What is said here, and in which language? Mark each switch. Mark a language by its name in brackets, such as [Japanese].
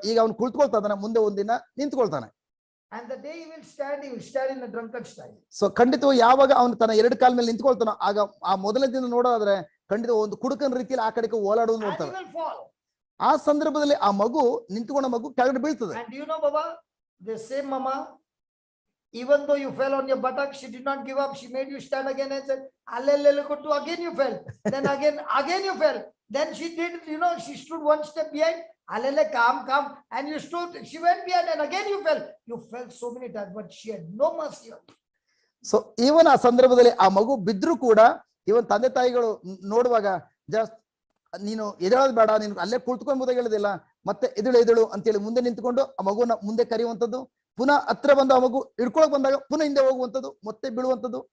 [Kannada] ಈಗ ಅವ್ನು ಕುಳಿತುಕೊಳ್ತಾ ಇದ್ದಾನೆ, ಮುಂದೆ ಒಂದಿನ ನಿಂತ್ಕೊಳ್ತಾನೆ. [English] And the day he will stand in a drunken style. [Kannada] So ಖಂಡಿತವಾಗಿ ಯಾವಾಗ ಅವನು ತನ್ನ ಎರಡು ಕಾಲ ಮೇಲೆ ನಿಂತ್ಕೊಳ್ತಾನೋ ಆಗ ಆ ಮೊದಲನೇ ದಿನ ನೋಡೋದಾದ್ರೆ ಖಂಡಿತ ಒಂದು ಕುಡುಕನ ರೀತಿಯಲ್ಲಿ ಆ ಕಡೆಗೆ ಓಲಾಡೋದು [English] And he [Kannada] ನೋಡ್ತಾನೆ. [English] will fall. [Kannada] ಆ ಸಂದರ್ಭದಲ್ಲಿ ಆ ಮಗು ನಿಂತ್ಕೊಂಡ ಮಗು ಕೆಳಗಡೆ ಬೀಳ್ತದೆ. [English] And do you know, Baba, the same mama, even though you fell on your buttock, she did not give up. She made you stand again and said, "Allelele kuttu," again you fell. Then again you fell. Then she did, she stood one step behind. "Allele, calm. And you stood, she went behind and again you fell. You fell so many times, but she had no mercy on you. [Kannada] So ಇವನ್ ಆ ಸಂದರ್ಭದಲ್ಲಿ ಆ ಮಗು ಬಿದ್ರು ಕೂಡ ಇವನ್ ತಂದೆ ತಾಯಿಗಳು ನೋಡುವಾಗ just ನೀನು ಎದಳೋದು ಬೇಡ, ನೀನು ಅಲ್ಲೇ ಕುಳಿತುಕೊಂಬುದಾಗಿ ಹೇಳೋದಿಲ್ಲ, ಮತ್ತೆ ಎದಳು ಅಂತೇಳಿ ಮುಂದೆ ನಿಂತ್ಕೊಂಡು ಆ ಮಗುನ ಮುಂದೆ ಕರೆಯುವಂಥದ್ದು, ಪುನಃ ಹತ್ರ ಬಂದು ಆ ಮಗು ಹಿಡ್ಕೊಳಕ್ ಬಂದಾಗ ಪುನಃ ಹಿಂದೆ ಹೋಗುವಂಥದ್ದು, ಮತ್ತೆ ಬೀಳುವಂಥದ್ದು.